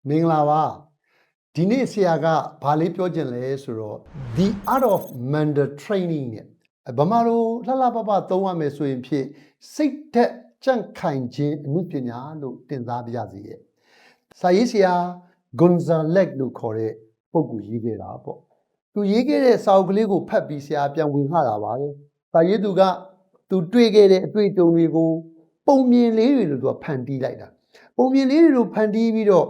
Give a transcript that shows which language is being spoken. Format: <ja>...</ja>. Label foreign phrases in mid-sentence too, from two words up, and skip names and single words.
<my>မင်္ဂလာပါဒီနေ့ဆရာကဘာလေးပြောချင်လဲဆိုတော့</my> <en>the art of mental training</en> <my>နဲ့ဗမာလိုလှလှပပသုံးရမယ်ဆိုရင်ဖြင့်စိတ်သက်ကြန့်ခိုင်ခြင်းအမှုပညာလို့တင်စားပြရစီရဲ့စာရေးဆရာ Gonzalez လို့ခေါ်တဲ့ပုဂ္ဂိုလ်ရေးခဲ့ တာပေါ့သူရေးခဲ့တဲ့စာအုပ်ကလေးကိုဖတ်ပြီးဆရာပြန်ဝင်ခတာပါပဲစာရေးသူကသူတွေ့ခဲ့တဲ့အတွေ့အကြုံတွေကိုပုံမြင်လေးတွေလို့သူကဖန်တီးလိုက်တာပုံမြင်လေးတွေကိုဖန်တီးပြီးတော့</my>